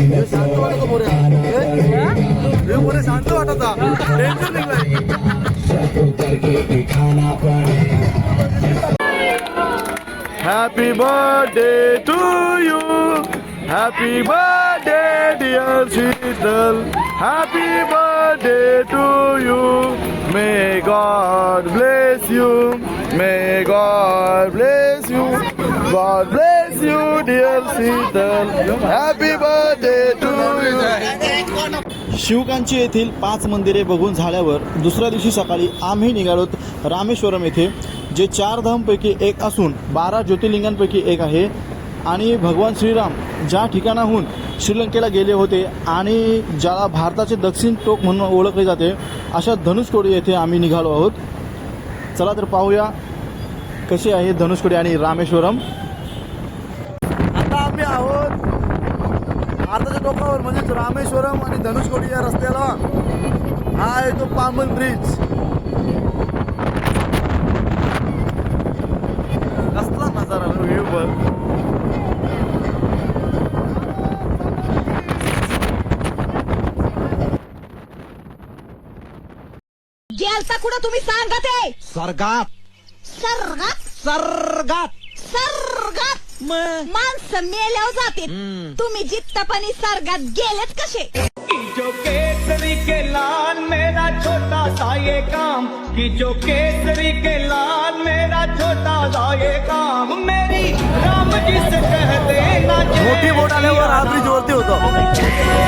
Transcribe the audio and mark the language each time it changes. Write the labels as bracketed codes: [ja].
[mr] शांत वाटत बोरे हे बोरे शांत वाटत टेन्शन निघलाय. [hi] करके दिखाना पड़ेगा. [en] Happy birthday to you, happy birthday dear Sheetal, happy birthday to you, may God bless you, may God bless you, God bless you dear Sheetal, happy birthday to you. [mr] Shivakanchi येथील 5 मंदिरे बघून झाल्यावर दुसऱ्या दिवशी सकाळी आम्ही निघालोत रामेश्वरम येथे, जे 4 धामपैकी एक असून 12 ज्योतिर्लिंगांपैकी एक आहे आणि भगवान श्रीराम ज्या ठिकाणाहून श्रीलंकेला गेले होते आणि ज्याला भारताचे दक्षिण टोक म्हणून ओळखले जाते अशा धनुषकोडी येथे आम्ही निघालो आहोत. चला तर पाहूया कशी आहे धनुषकोडी आणि रामेश्वरम. आता आम्ही आहोत भारताच्या टोकावर म्हणजेच रामेश्वरम आणि धनुषकोडी या रस्त्याला. हा आहे तो पामन ब्रिज. कसला नजारा व्ह्यू बघ. गेलता कुठं तुम्ही सांगा ते स्वर्गात सर्गात स्वर्गात सर्गात माणसं मेल्यावर जाते तुम्ही जित्तपणी सर्गात गेलेच कसे [hi] जो केसरी के लाल मेरा छोटा सा ये काम कि जो केसरी के लाल मेरा छोटा सा ये काम मेरी राम जी से कह देना [mr] मोठी बोट आल्यावर रात्री जोरती होतो